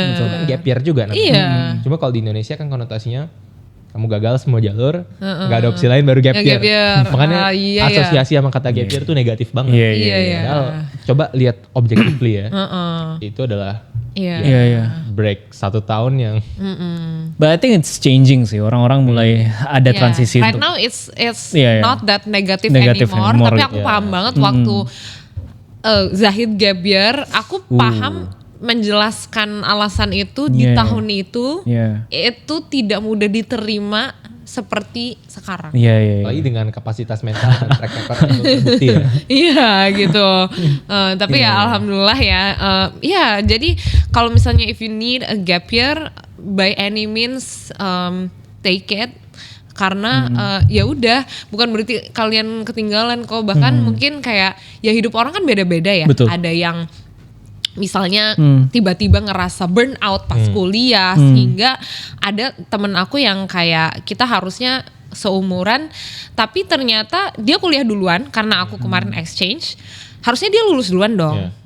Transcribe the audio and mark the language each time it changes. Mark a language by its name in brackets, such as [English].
[Indonesian] Itu kan gap year juga nanti. Cuma kalau di Indonesia kan konotasinya kamu gagal semua jalur, nggak ada opsi lain baru gap year. Makanya asosiasi sama kata gap year tuh negatif banget. Padahal coba lihat objectively ya, itu adalah break 1 tahun yang. [English] But I think it's changing [Indonesian] sih, orang-orang mulai ada transisi. [English] Right now it's not that negative anymore. [Indonesian] Tapi aku paham banget waktu Zahid gap year, aku paham menjelaskan alasan itu di tahun itu tidak mudah diterima seperti sekarang. Apalagi dengan kapasitas mental dan track record yang terbukti ya. Gitu. Tapi alhamdulillah ya. Jadi kalau misalnya [English] if you need a gap year, by any means take it. [Indonesian] Karena ya udah, bukan berarti kalian ketinggalan kok. Bahkan mungkin kayak ya hidup orang kan beda-beda ya. Ada yang misalnya tiba-tiba ngerasa burnout pas kuliah, sehingga ada temen aku yang kayak kita harusnya seumuran, tapi ternyata dia kuliah duluan karena aku kemarin exchange, harusnya dia lulus duluan dong.